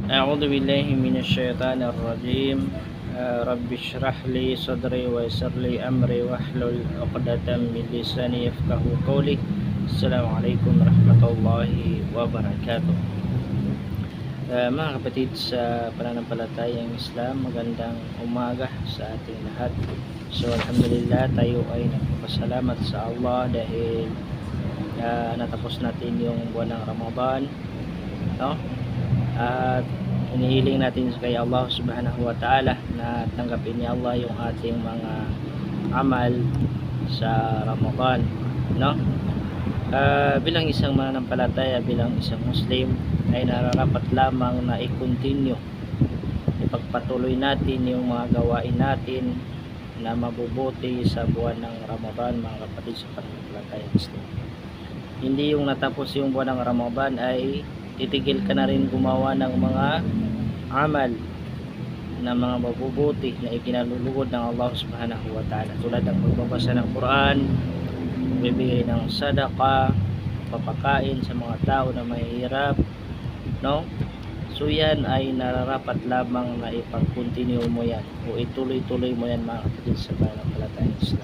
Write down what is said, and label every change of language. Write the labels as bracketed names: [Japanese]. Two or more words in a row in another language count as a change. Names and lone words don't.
[Arabic] أعوذ بالله من الشيطان الرجيم. رب اشرح لي صدري ويسر لي أمري واحلل عقدة من لساني يفقه قولي. السلام عليكم ورحمة الله وبركاته. [Filipino] Mga kapatid sa pananampalatayang Islam, magandang umaga sa ating lahat. So alhamdulillah, tayo ay nagpapasalamat sa Allah dahil natapos natin yung buwan ng Ramadan, no? At inihiling natin kay Allah [Arabic] سبحانه وتعالى [Filipino] na tanggapin ni Allah yung ating mga amal sa Ramadan, no? Bilang isang mananampalataya, bilang isang Muslim, ay nararapat lamang na i-continue, ipagpatuloy natin yung mga gawain natin na mabubuti sa buwan ng Ramadan, mga kapatid sa pananampalatayang Islam. Hindi yung natapos yung buwan ng Ramadan ay titigil ka na rin gumawa ng mga amal na mga mabubuti na ikinalulugod ng Allah [Arabic] سبحانه وتعالى, [Filipino] tulad ng pagbabasa ng Quran, bibigay ng sadaqah, papakain sa mga tao na mahihirap, no? So yan ay nararapat lamang na ipag-continue mo yan o ituloy-tuloy mo yan, mga kapatid sa pananampalatayang Islam.